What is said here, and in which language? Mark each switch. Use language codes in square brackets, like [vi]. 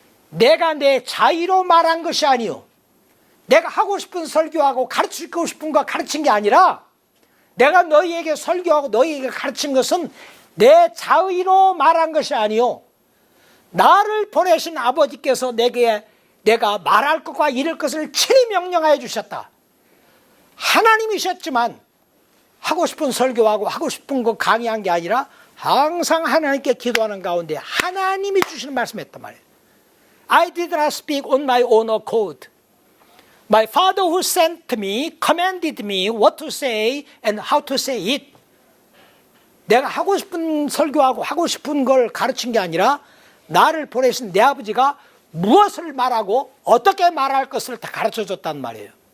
[ko] 내가 내 자의로 말한 것이 아니요, 내가 하고 싶은 설교하고 가르치고 싶은 거 가르친 게 아니라, 내가 너희에게 설교하고 너희에게 가르친 것은 내 자의로 말한 것이 아니요, 나를 보내신 아버지께서 내가 말할 것과 이룰 것을 친히 명령하여 주셨다. 하나님이셨지만 하고 싶은 설교하고 하고 싶은 거 강의한 게 아니라 항상 하나님께 기도하는 가운데 하나님이 주시는 말씀했단 말이에요. [en] I did not speak on my own accord. My Father who sent me commanded me what to say and how to say it. [ko] 내가 하고 싶은 설교하고 하고 싶은 걸 가르친 게 아니라 나를 보내신 내 아버지가 무엇을 말하고 어떻게 말할 것을 다 가르쳐줬단 말이에요.